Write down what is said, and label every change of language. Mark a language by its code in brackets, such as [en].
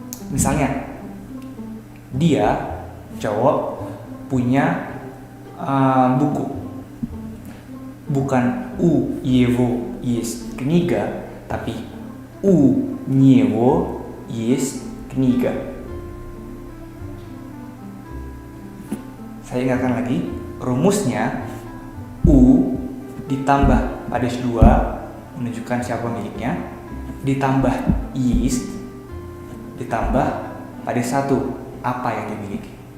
[id] Misalnya, dia cowok punya buku. [ru] Bukan у его есть книга, tapi у него есть книга. [id] Saya ingatkan lagi, rumusnya u ditambah padas 2 menunjukkan siapa pemiliknya, ditambah ist, ditambah padas 1 apa yang dimiliki.